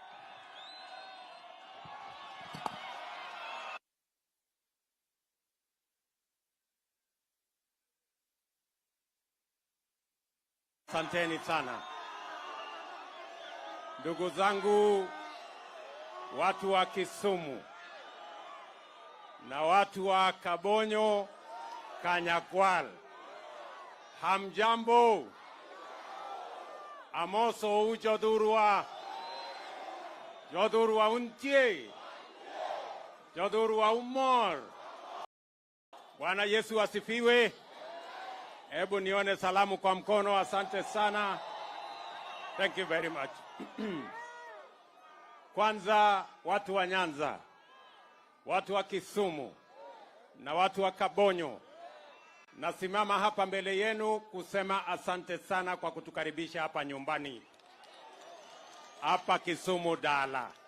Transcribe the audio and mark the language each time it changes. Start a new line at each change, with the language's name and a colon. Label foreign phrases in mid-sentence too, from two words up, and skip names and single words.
Swahili: Asanteni sana. Ndugu zangu watu wa Kisumu na watu wa Kabonyo Kanyakwal, hamjambo?
Luo (Kenya and Tanzania): Amoso ujodurwa untie jodurwa umor.
Swahili: Bwana Yesu asifiwe. Hebu nione salamu kwa mkono. Asante sana.
English: Thank you very much.
Swahili: Kwanza watu wa Nyanza, watu wa Kisumu na watu wa Kabonyo, nasimama hapa mbele yenu kusema asante sana kwa kutukaribisha hapa nyumbani, hapa Kisumu Dala.